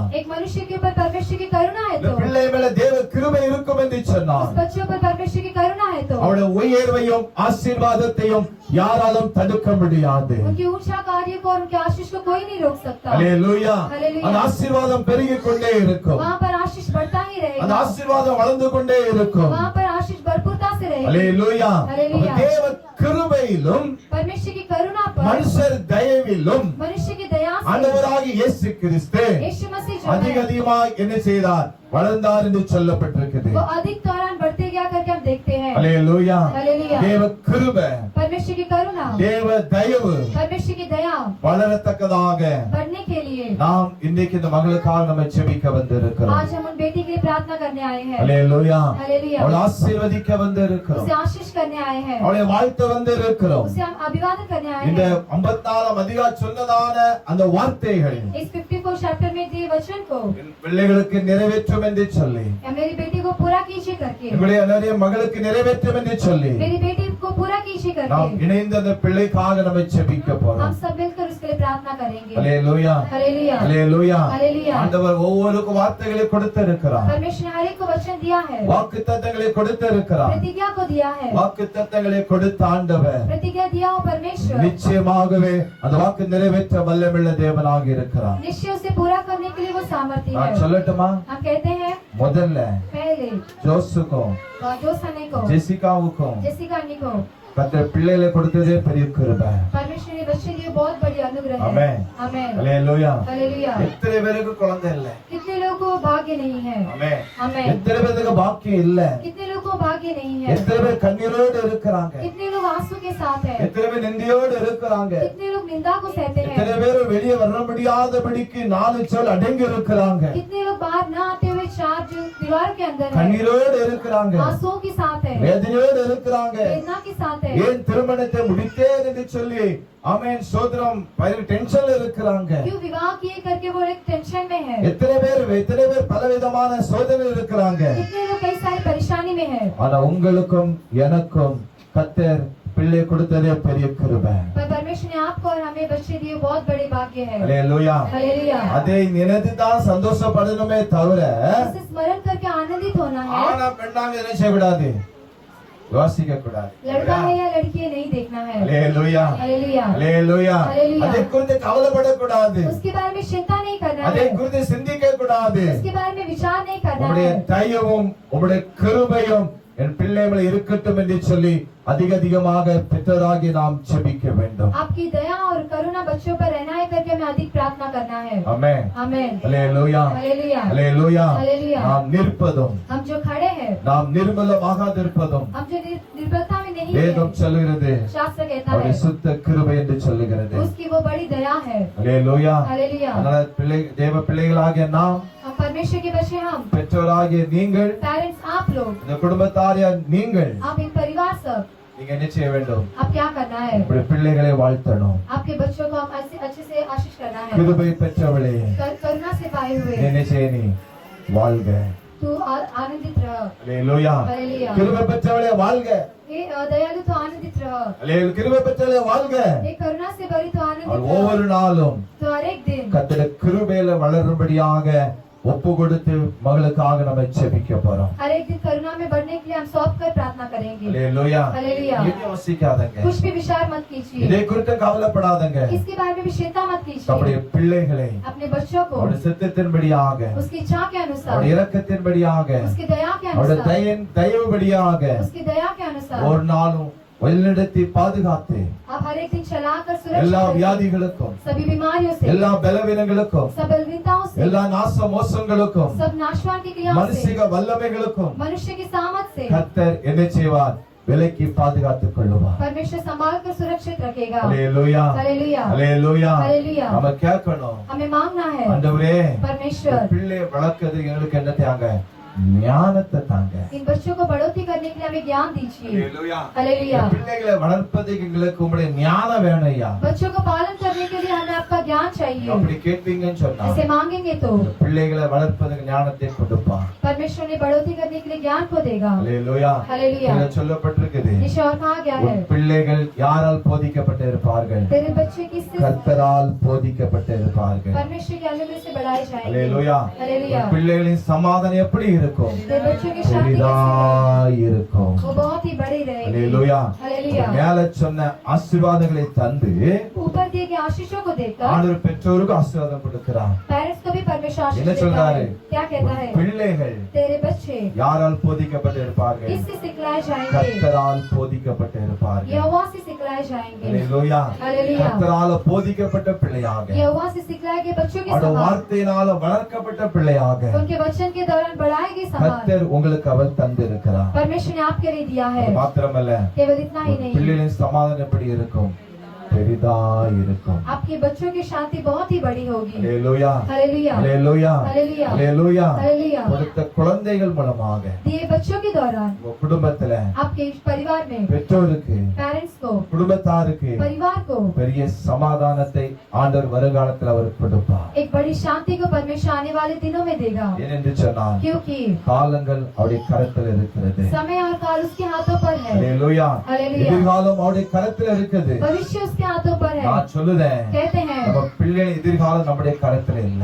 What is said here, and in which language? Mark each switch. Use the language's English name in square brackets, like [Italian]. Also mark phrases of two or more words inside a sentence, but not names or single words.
[Hindi] एक मनुष्य के ऊपर परमेश्वर की करुणा है [Tamil] இந்த [Hindi] तो, [Tamil] பிள்ளை மேல தேவ கிருபை இருக்கும் என்று சொன்னான் [Hindi] उस बच्चों पर परमेश्वर की करुणा है तो [Tamil] அவருடைய உயர்வையும் ஆசீர்வாதத்தையும் யாராலும் தடுக்க முடியாது [Hindi] उनकी ऊंचा कार्य को और उनके आशीष को कोई नहीं रोक सकता। [Tamil] அல்லேலூயா [Hindi] हालेलुया। [Tamil] அந்த ஆசீர்வாதம் பெருகிக் கொண்டே இருக்கும் [Hindi] वहाँ पर आशीष बढ़ता ही [Tamil] அந்த [Hindi] रहेगा, [Tamil] ஆசீர்வாதம் வளர்ந்து கொண்டே இருக்கும் [Hindi] वहाँ पर आशीष भरपूरता से रहेगी। [Tamil] அல்லேலூயா [Hindi] हालेलुया। [Tamil] அப்ப தேவ கிருபையிலும் [Hindi] परमेश्वर की करुणा पर, [Tamil] மனுஷர் தயவிலும் [Hindi] मनुष्य की दया से [Tamil] ஆண்டவராகிய இயேசு கிறிஸ்து [Hindi] यीशु मसीह जो [Tamil] அதிக [Hindi] है [Tamil] அதிகமாக என்ன செய்தார் வளர்ந்தார் என்று சொல்லப்பட்டிருக்குது [Hindi] वो अधिक दौरान बढ़ते गया करके हम देखते हैं। [Tamil] அல்லேலூயா [Hindi] हालेलुया। [Tamil] தேவ கிருபை [Hindi] परमेश्वर की करुणा, [Tamil] தேவ தயவு [Hindi] परमेश्वर की दया [Tamil] வளரத்தக்கதாக [Hindi] बढ़ने के लिए [Tamil] நாம் இன்றைக்கு இந்த மகளுக்காக நம்ம ஜெபிக்க வந்திருக்கிறோம் [Hindi] आज हम उन बेटी के लिए प्रार्थना करने आए हैं। [Tamil] அல்லேலூயா [Hindi] हालेलुया। [Tamil] அவளை ஆசீர்வதிக்க வந்திருக்கிறோம் [Hindi] उसे आशीष करने आए हैं, [Tamil] அவளை வாழ்த்த வந்திருக்கிறோம் [Hindi] उसे हम अभिवादन करने आए [Tamil] இந்த [Hindi] हैं। [Tamil] 54 அதிகாரம் சொன்னதான அந்த வார்த்தைகள் [Hindi] इस 54 चैप्टर में दिए वचन को [Tamil] என் பிள்ளைகளுக்கு நிறைவேற்றும் என்று சொல்லி [Hindi] या मेरी बेटी को पूरा कीजिए करके, [Tamil] என்னுடைய நிறைய மகளுக்கு நிறைவேற்றும் என்று சொல்லி [Hindi] मेरी बेटी को पूरा कीजिए [Tamil] நாம் [Hindi] करके [Tamil] இணைந்து அந்த பிள்ளைக்காக நம்ம ஜெபிக்க [Hindi] हम [Tamil] போறோம் [Hindi] सब मिलकर उसके लिए प्रार्थना करेंगे। [Tamil] அல்லேலூயா [Hindi] हालेलुया। [Tamil] அல்லேலூயா [Hindi] हालेलुया। [Tamil] ஆண்டவர் ஒவ்வொருக்கும் வார்த்தைகளை கொடுத்திருக்கிறார் [Hindi] परमेश्वर ने हर एक को वचन दिया है, [Tamil] வாக்குத்தத்தங்களை கொடுத்திருக்கிறார் [Hindi] प्रतिज्ञा को दिया है, [Tamil] வாக்குத்தத்தங்களை கொடுத்த ஆண்டவர் [Hindi] प्रतिज्ञा दिया हो परमेश्वर [Tamil] நிச்சயமாகவே அந்த வாக்கு நிறைவேற்ற வல்லமையுள்ள தேவனாக இருக்கிறார் [Hindi] निश्चय उसे पूरा करने के लिए वो सामर्थ्य [Tamil] நான் [Hindi] है। [Tamil] சொல்லட்டுமா [Hindi] हम कहते हैं [Tamil] முதல்ல [Hindi] पहले [Tamil] ஜோசுக்கும் [Hindi] जो सने को, [Tamil] ஜெசிகாவுக்கும் [Hindi] जैसिका अन्नी को [Tamil] கர்த்தர் பிள்ளைகளை கொடுத்ததே பெரிய கிருபை [Hindi] परमेश्वर ने बच्चे लिए बहुत बड़ी अनुग्रह है। आमेन। आमेन। [Tamil] அல்லேலூயா [Hindi] हालेलुया। [Tamil] எத்தனை பேருக்கு குழந்தை இல்லை [Hindi] कितने लोगों को भाग्य नहीं है? [Tamil] ஆமென் [Hindi] आमेन। [Tamil] எத்தனை பேருக்கு பாக்கியம் இல்ல [Hindi] कितने लोगों को भाग्य नहीं है? [Tamil] எத்தனை பேர் கண்ணீரோடு இருக்கிறாங்க [Hindi] कितने लोग आंसू के साथ है? [Tamil] எத்தனை பேர் நிந்தியோடு இருக்கிறாங்க [Hindi] कितने लोग निंदा को सहते [Tamil] எத்தனை [Hindi] हैं? [Tamil] பேர் வெளியே வர முடியாதபடிக்கு 4 சொல் அடங்கி இருக்கிறாங்க [Hindi] कितने लोग बाहर न आते हुए चार जो दीवार के अंदर है, [Tamil] கண்ணீரோடு இருக்கிறாங்க [Hindi] आंसुओं के साथ है, [Tamil] வேதனையோடு இருக்கிறாங்க [Hindi] वेदना के साथ है, [Tamil] ஏன் திருமணத்தை முடித்தேன் என்று சொல்லி ஆமென் சோதரம் டென்ஷன்ல இருக்கிறாங்க [Hindi] क्यों विवाह किए करके वो एक टेंशन में है, [Tamil] எத்தனை பேர் பலவிதமான சோதனை இருக்கிறாங்க [Hindi] कितने लोग कई सारी परेशानी में है। [Tamil] ஆனா உங்களுக்கும் எனக்கும் கர்த்தர் பிள்ளை கொடுத்ததே பெரிய கிருபை [Hindi] पर परमेश्वर ने आपको और हमें बच्चे दिए बहुत बड़े भाग्य है। [Tamil] அல்லேலூயா [Hindi] हालेलुया। [Tamil] அதை நினைத்துதான் சந்தோஷப்படணுமே தவிர [Hindi] इसे स्मरण करके आनंदित होना है। [Tamil] ஆனா பெண்ணாங்க என்ன செய்யக்கூடாது யோசிக்க கூடாது [Hindi] लड़का है या लड़की है नहीं देखना है। [Tamil] அல்லேலூயா [Hindi] हालेलुया। [Tamil] அல்லேலூயா அல்லேலூயா. அதை குறித்து கவலைப்படக்கூடாது [Hindi] उसके बारे में चिंता नहीं करना [Tamil] அதை [Hindi] है, [Tamil] குறித்து சிந்திக்க கூடாது [Hindi] उसके बारे में विचार नहीं करना [Tamil] உம்முடைய [Hindi] है। [Tamil] தயவும் உம்முடைய கிருபையும் என் பிள்ளைகளை இருக்கட்டும் என்று சொல்லி அதிகமாக பெற்றோராகி நாம் ஜெபிக்க வேண்டும் [Hindi] आपकी दया और करुणा बच्चों पर रहना है करके हमें अधिक प्रार्थना करना है। [Tamil] ஆமென் [Hindi] आमेन। [Tamil] அல்லேலூயா [Hindi] हालेलुया। [Tamil] அல்லேலூயா [Hindi] हालेलुया। [Tamil] நாம் நிற்பதும் [Hindi] हम जो खड़े हैं, [Tamil] நாம் நிர்மலமாகாதிருப்பதும் [Hindi] हम जो निर्बलता में नहीं [Tamil] வேதம் [Hindi] है, [Tamil] சொல்லுகிறது [Hindi] शास्त्र कहता [Tamil] அவருடைய [Hindi] है [Tamil] சுத்த கிருபை என்று சொல்லுகிறது [Hindi] उसकी वो बड़ी दया है। [Tamil] அல்லேலூயா [Hindi] हालेलुया। [Tamil] அதனால தேவ பிள்ளைகளாகிய நாம் [Hindi] हम परमेश्वर के बच्चे, हम [Tamil] பெற்றோராகிய நீங்கள் [Hindi] पेरेंट्स, आप लोग, [Tamil] இந்த குடும்பத்தாரியா நீங்கள் [Hindi] आप इन परिवार सब, [Tamil] நீங்க என்ன செய்ய வேண்டும் [Hindi] आप क्या करना है? [Tamil] உங்களுடைய பிள்ளைகளை வாழ்த்தணும் [Hindi] आपके बच्चों को हम अच्छे से आशीष करना है। [Tamil] கிருபை பெற்றவளே [Hindi] करुणा से पाए [Tamil] நீ [Hindi] हुए [Tamil] என்ன செய்ய நீ வாழ்க [Hindi] तू आनंदित रह। [Tamil] அல்லேலூயா [Hindi] हालेलुया। [Tamil] கிருபை பெற்றவளே வாழ்க [Hindi] हे दयालु तो आनंदित रह। [Tamil] அல்லேலூயா கிருபை பெற்றவளே வாழ்க [Hindi] हे करुणा से भरी तो [Tamil] அவள் [Hindi] आनंदित [Tamil] ஒவ்வொரு [Hindi] रह। [Tamil] நாளும் [Hindi] तो हर एक दिन [Tamil] கர்த்தருடைய கிருபையில வளரும்படியாக ஒப்பு கொடுத்து மகளுக்காக நம்ம ஜெபிக்க போறோம். [Hindi] हर एक दिन करुणा में बढ़ने के लिए हम सौंप कर प्रार्थना करेंगे। [Tamil] அல்லேலூயா. [Hindi] हालेलुया। [Tamil] இது யோசிக்காதங்க. [Hindi] कुछ भी विचार मत कीजिए, [Tamil] இதை குறித்து கவலைப்படாதங்க. [Hindi] इसके बारे में भी चिंता मत कीजिए। [Tamil] நம்முடைய பிள்ளைகளை [Hindi] अपने बच्चों को [Tamil] அவருடைய சித்தத்தின்படியாக, [Hindi] उसकी इच्छा के अनुसार, [Tamil] அவருடைய இரக்கத்தின்படியாக, [Hindi] उसकी दया के [Tamil] அவருடைய [Hindi] अनुसार, [Tamil] தயவுபடியாக [Hindi] उसकी दया के अनुसार [Tamil] ஒரு நாளும் வழிநடத்தி பாதுகாத்து [Hindi] आप हर एक दिन चलाकर [Tamil] எல்லா [Hindi] सुरक्षित रहिए। [Tamil] வியாதிகளுக்கும், [Hindi] सभी बीमारियों से, [Tamil] எல்லா பலவீனங்களுக்கும், [Hindi] सब बलहीनताओं से, [Tamil] எல்லா நாச மோசங்களுக்கும், [Hindi] सब नाशवान की क्रियाओं से, [Tamil] மனுஷிக வல்லமைகளுக்கும் [Hindi] मनुष्य की सामत से [Tamil] கர்த்தர் என்ன செய்வார்? விலக்கி பாதுகாத்துக் கொள்ளுவார். [Hindi] परमेश्वर संभाल कर सुरक्षित रखेगा। [Tamil] அல்லேலூயா. [Hindi] हालेलुया। [Tamil] அல்லேலூயா. [Hindi] हालेलुया। [Tamil] நம்ம கேட்கணும், [Hindi] हमें मांगना है, [Tamil] ஆண்டவரே [Hindi] परमेश्वर [Tamil] பிள்ளை வளர்க்கிறது எங்களுக்கு என்ன தாங்க? ஞானத்தை தாங்க. [Hindi] इन बच्चों को बढ़ोतरी करने के लिए हमें ज्ञान दीजिए। [Tamil] அல்லேலூயா. [Hindi] हालेलुया। [Tamil] பிள்ளைகளை வளர்ப்பதுக்கு எங்களுக்கு உங்களுடைய ஞானம் வேணும் ஐயா. [Hindi] बच्चों को पालन करने के लिए हमें आपका ज्ञान चाहिए। [Tamil] அப்படி கேட்பீங்கன்னு சொன்னா [Hindi] ऐसे मांगेंगे तो [Tamil] பிள்ளைகளை வளர்ப்பதுக்கு ஞானத்தை கொடுப்பான். [Hindi] परमेश्वर ने बढ़ोतरी करने के लिए ज्ञान को देगा। [Tamil] அல்லேலூயா. [Hindi] हालेलुया। [Tamil] இதுல சொல்லப்பட்டிருக்குது, [Hindi] निश्चय और कहा गया है, [Tamil] உன் பிள்ளைகள் யாரால் போதிக்கப்பட்டு இருப்பார்கள்? [Hindi] तेरे बच्चे किससे [Tamil] கர்த்தரால் போதிக்கப்பட்டு இருப்பார்கள். [Hindi] परमेश्वर के अनुग्रह से बढ़ाए जाएंगे। [Tamil] அல்லேலூயா. [Hindi] हालेलुया। [Tamil] உன் பிள்ளைகளின் சமாதானம் எப்படி இருக்கும்? [Hindi] तेरे बच्चों की शांति [Tamil] பெரிதா [Hindi] कैसी [Tamil] இருக்கும். [Hindi] है? वो बहुत ही बड़ी रहेगी। [Tamil] அல்லேலூயா. [Hindi] हालेलुया। [Tamil] மேல சொன்ன ஆசீர்வாதங்களை தந்து [Hindi] ऊपर दिए गए आशीषों को देखकर [Tamil] ஆண்டவர் பெற்றோருக்கு ஆசீர்வாதம் கொடுக்கிறார். [Hindi] पेरेंट्स को भी परमेश्वर आशीष [Tamil] என்ன [Hindi] देता [Tamil] சொல்றாரு? [Hindi] है। क्या कहता है? [Tamil] பிள்ளைகள் [Hindi] तेरे बच्चे [Tamil] யாரால் போதிக்கப்பட்டு இருப்பார்கள்? [Hindi] किससे सिखलाए जाएंगे? [Tamil] கர்த்தரால் போதிக்கப்பட்டு இருப்பார்கள். [Hindi] यहोवा से सिखलाए जाएंगे। [Tamil] அல்லேலூயா. [Hindi] हालेलुया। [Tamil] கர்த்தரால் போதிக்கப்பட்ட பிள்ளையாக, [Hindi] यहोवा से सिखलाए गए बच्चों के [Tamil] அவருடைய [Hindi] समान, [Tamil] வார்த்தையினால வளர்க்கப்பட்ட பிள்ளையாக [Hindi] उनके वचन के दौरान बढ़ाए गए समान [Tamil] கர்த்தர் உங்களுக்கு அவர் தந்திருக்கிறார். [Hindi] परमेश्वर ने आपके लिए दिया है। [Tamil] அது மாத்திரமல்ல, [Hindi] केवल इतना ही नहीं, [Tamil] பிள்ளைகளின் சமாதானம் எப்படி இருக்கும்? பெரிதா இருக்கும். [Hindi] आपके बच्चों की शांति बहुत ही बड़ी होगी। [Tamil] அல்லேலூயா. [Hindi] हालेलुया। [Tamil] அல்லேலூயா. [Hindi] हालेलुया। [Tamil] அல்லேலூயா. [Hindi] हालेलुया। [Tamil] கொடுத்த குழந்தைகள் மூலமாக [Hindi] दिए बच्चों के दौरान [Tamil] உங்க குடும்பத்துல [Hindi] आपके परिवार में [Tamil] பெற்றோருக்கு, [Hindi] पेरेंट्स को, [Tamil] குடும்பத்தாருக்கு [Hindi] परिवार को [Tamil] பெரிய சமாதானத்தை ஆண்டவர் வருங்காலத்தில் அவர் கொடுப்பார். [Hindi] एक बड़ी शांति को परमेश्वर आने वाले दिनों में देगा। [Tamil] ஏனென்று சொன்னால் [Hindi] क्योंकि [Tamil] காலங்கள் அவருடைய கரத்தில் இருக்கிறது. [Hindi] समय और काल उसके हाथों पर है। [Tamil] அல்லேலூயா. [Hindi] हालेलुया। [Tamil] எதிர்காலம் அவருடைய கரத்தில் இருக்குது. [Hindi] भविष्य उसके हाथों पर है। [Tamil] நான் சொல்லுதேன், [Hindi] कहते हैं [Tamil] நம்ம பிள்ளைகளின் எதிர்காலம் நம்முடைய கரத்தில் இல்ல.